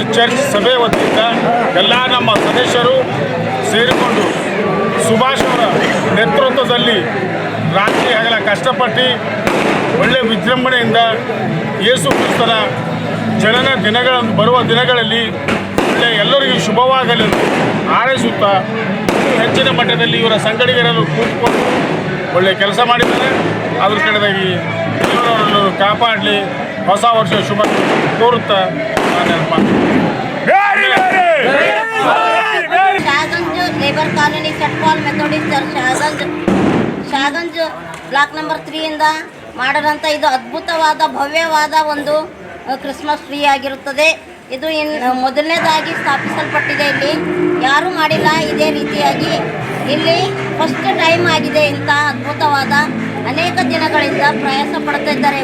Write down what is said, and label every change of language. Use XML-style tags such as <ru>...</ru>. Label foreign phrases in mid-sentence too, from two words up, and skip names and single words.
<kn>ಚರ್ಚ್ ಸಭೆ ವತಿಯಿಂದ ಎಲ್ಲ ನಮ್ಮ ಸದಸ್ಯರು ಸೇರಿಕೊಂಡು ಸುಭಾಷ್ ಅವರ ನೇತೃತ್ವದಲ್ಲಿ ರಾತ್ರಿ ಹಗಲ ಕಷ್ಟಪಟ್ಟು ಒಳ್ಳೆಯ ವಿಜೃಂಭಣೆಯಿಂದ ಯೇಸು ಕ್ರಿಸ್ತನ ಜನನ ದಿನಗಳನ್ನು ಬರುವ ದಿನಗಳಲ್ಲಿ ಒಳ್ಳೆಯ ಎಲ್ಲರಿಗೂ ಶುಭವಾಗಲಿ ಹಾರೈಸುತ್ತಾ ಹೆಚ್ಚಿನ ಮಟ್ಟದಲ್ಲಿ ಇವರ ಸಂಗಡಿಗರನ್ನು ಕೂತ್ಕೊಂಡು ಒಳ್ಳೆಯ ಕೆಲಸ ಮಾಡಿದ್ದಾರೆ. ಅದ್ರ ಕಡೆದಾಗಿ ಇವರನ್ನು ಕಾಪಾಡಲಿ, ಹೊಸ ವರ್ಷ ಶುಭ ಕೋರುತ್ತಾ शाहगंज लेबर कॉलोनी सेंट पाल मेथोडिस्ट चर्च शाहगंज ಬ್ಲಾಕ್ ನಂಬರ್ 3 ಇಂದ ಮಾಡಿದಂಥ ಇದು ಅದ್ಭುತವಾದ ಭವ್ಯವಾದ ಒಂದು ಕ್ರಿಸ್ಮಸ್ ಟ್ರೀ ಆಗಿರುತ್ತದೆ. ಇದು ಮೊದಲನೇದಾಗಿ ಸ್ಥಾಪಿಸಲ್ಪಟ್ಟಿದೆ. ಇಲ್ಲಿ ಯಾರೂ ಮಾಡಿಲ್ಲ ಇದೇ ರೀತಿಯಾಗಿ. ಇಲ್ಲಿ</kn> <en>first time</en> <kn>ಆಗಿದೆ. ಇಂಥ ಅದ್ಭುತವಾದ ಅನೇಕ ದಿನಗಳಿಂದ ಪ್ರಯಾಸ ಪಡ್ತಾ ಇದ್ದಾರೆ.</kn>